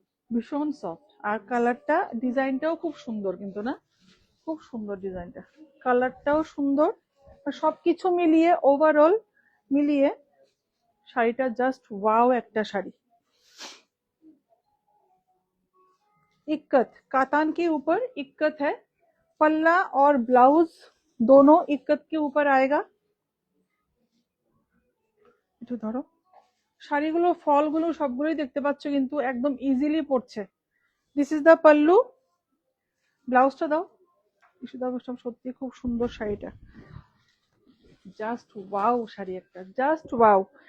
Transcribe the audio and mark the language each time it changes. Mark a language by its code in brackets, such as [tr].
[bn] ভীষণ সফট আর কালারটা ডিজাইনটাও খুব সুন্দর কিন্তু না, খুব সুন্দর ডিজাইনটা, কালারটাও সুন্দর, আর সবকিছু মিলিয়ে ওভারঅল মিলিয়ে শাড়িটা জাস্ট ওয়াও একটা শাড়ি। [hi] इक्कत कातान के ऊपर इक्कत है, पल्ला और ब्लाउज दोनों इक्कत के ऊपर आएगा। [bn] একটু ধরো, শাড়িগুলো ফলগুলো সবগুলোই দেখতে পাচ্ছ কিন্তু একদম ইজিলি পড়ছে। [en] this is the pallu, [bn] ব্লাউজটা দাও ইস্যু দাও, সব সত্যি খুব সুন্দর শাড়িটা, জাস্ট ওয়াও শাড়ি একটা, জাস্ট ওয়াও।